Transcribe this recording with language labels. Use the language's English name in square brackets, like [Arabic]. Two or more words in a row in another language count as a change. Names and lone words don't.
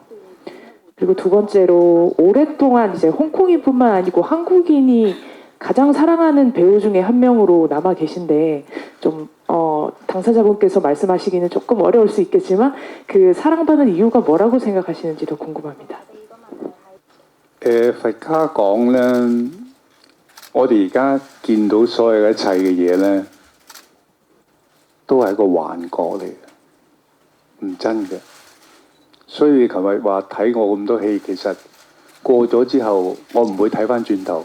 [Korean] 그리고 두 번째로 오랫동안 이제 홍콩인뿐만 아니고 한국인이 가장 사랑하는 배우 중에 한 명으로 남아 계신데 좀 당사자분께서 말씀하시기는 조금 어려울 수 있겠지만 그 사랑받는 이유가 뭐라고 생각하시는지도 궁금합니다. [Cantonese] 佛家講呢，我哋而家見到所有一切嘅嘢呢，都係一個幻覺嚟嘅，唔真嘅。所以琴日話睇我咁多戲，其實過咗之後，我唔會睇翻轉頭。